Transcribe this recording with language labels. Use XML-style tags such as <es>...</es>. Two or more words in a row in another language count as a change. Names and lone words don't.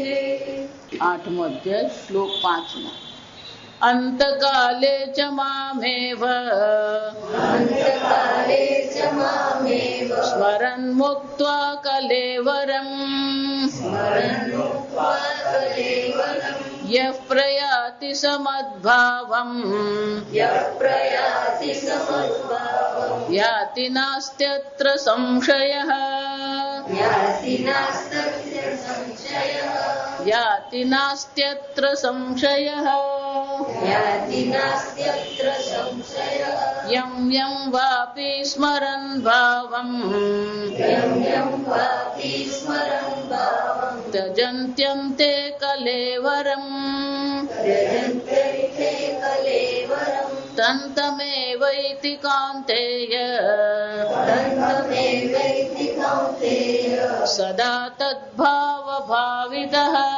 <sa>8मो अध्याय श्लोक 5 अंतकाले च मामेव स्मरन् मुक्त्वा कलेवरम् यः प्रयाति समद्भावम् याति नास्त्यत्र संशयः याति नास्त्यत्र संशयः યં યં વાપી સ્મરન ભાવમ ત્યજન્ત્યંતે કલેવરમ તંતમેવૈતિ કૌન્તેય સદા તદ્ભાવ ભાવિતઃ</sa>